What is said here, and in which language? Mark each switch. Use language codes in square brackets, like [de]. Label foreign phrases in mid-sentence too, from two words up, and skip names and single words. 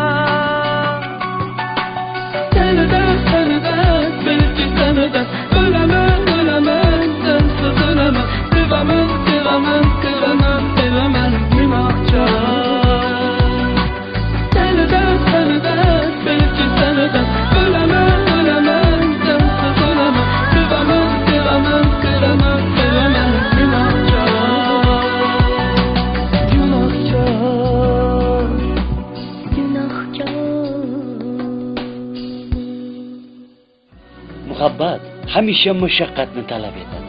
[tr] Seni de belki seni de ölemem sensiz ölemem. Sevemem günahkar. Seni de belki seni de ölemem sensiz ölemem. Sevemem [uz] Muhabbat hamisha mushaqqatni talab etadi.